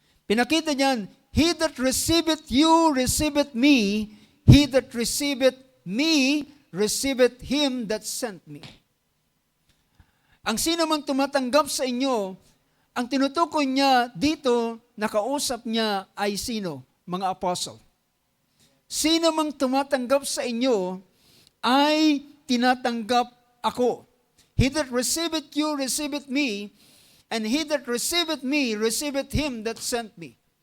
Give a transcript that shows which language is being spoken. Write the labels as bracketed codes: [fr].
[tl] Pinakita niyan, [en] he that receiveth you, receiveth me. He that receiveth me, receiveth him that sent me. [tl] Ang sino mang tumatanggap sa inyo, ang tinutukoy niya dito, nakausap niya ay sino? Mga apostle. Sino mang tumatanggap sa inyo, ay tinatanggap ako. [en] He that receiveth you, receiveth me, and he that receiveth me, receiveth him that sent me.